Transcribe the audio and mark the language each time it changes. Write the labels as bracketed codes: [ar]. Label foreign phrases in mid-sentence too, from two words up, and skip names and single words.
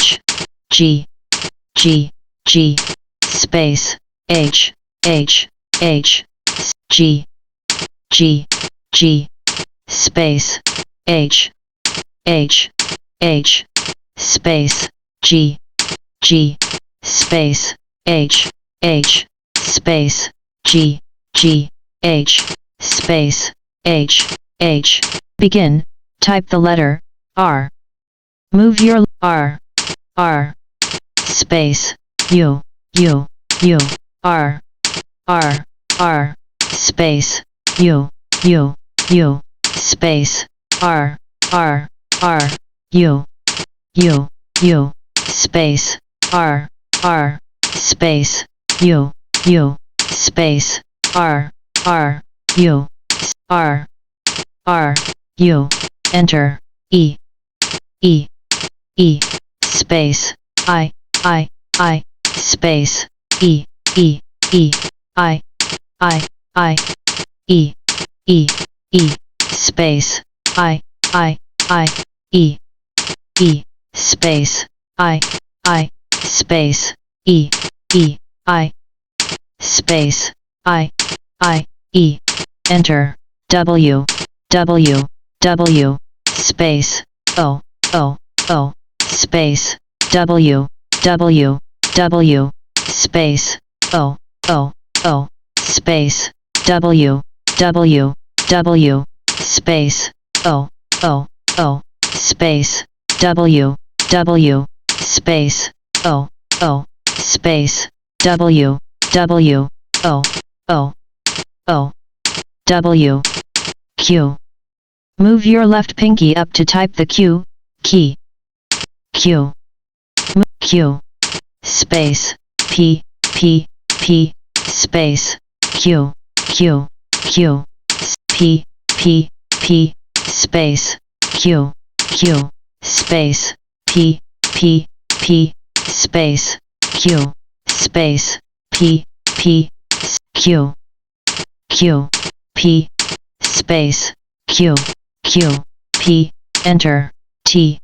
[en] G G G space H H H G G G space H H H space G G space H H space G G H space H H. Begin. Type the letter R. Move your R space, U, U, U, R, R, R, space, U, U, U, space, R, R, R, U, U, U, space, R, R, space, U, U, space, R, R, U, R, R, U, enter, E, E, E, space, I, space, E, E, E, I, E, E, E, space, I, E, E, space, I, space, E, E, I, space, I, E, enter, W, W, W, space, O, O, O, space, W, W, W, space, O, O, O, space, W, W, W, space, O, O, O, space, W, W, space, O, O, space, W, W, O, O, O, W, Q. Move your left pinky up to type the Q key. Q, Q, space, P, P, P, space, Q, Q, Q, P, P, P, space, Q, Q, space, P, P, P, space, Q, space, P, P, Q, Q, P, space, Q, Q, P, enter, T.